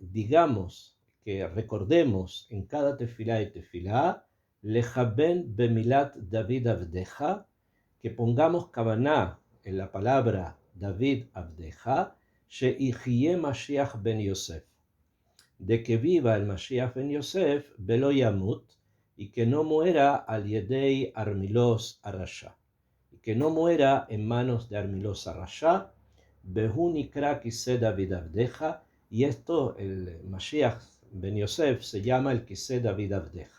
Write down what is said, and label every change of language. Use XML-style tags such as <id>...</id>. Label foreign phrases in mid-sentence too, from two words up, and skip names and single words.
<es>digamos, que recordemos en cada tefilá y tefilá,</es> <he>לכוון במילת דוד עבדך,</he> <es>que pongamos kavaná en la palabra</es> <he>דוד עבדך, שיחיה משיח בן יוסף,</he> <es>de que viva el Mashiach ben Yosef,</es> <he>ולא ימות,</he> <es>y que no muera</es> <he>על ידי ארמילוס הרשע,</he> <es>que no muera en manos de Armilos Arasha,</es> <he>והוא נקרא כסא דוד עבדך,</he> <es>y esto, el Mashiach ben Yosef, se llama el</es> <he>כסא דוד עבדך.</he>